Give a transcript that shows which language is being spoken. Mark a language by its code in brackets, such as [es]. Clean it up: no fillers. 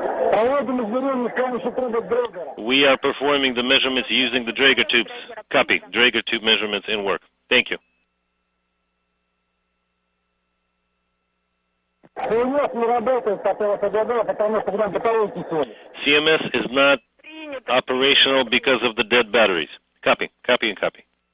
[ru] Проводим измерения с помощью трубок Дрейдера. [en] We are performing the measurements using the Drager tubes. Copy. Drager tube measurements in work. Thank you. [ru] CMS не работает, потому что там батарейки сели. [en] CMS is not operational because of the dead batteries. Copy. Copy and copy.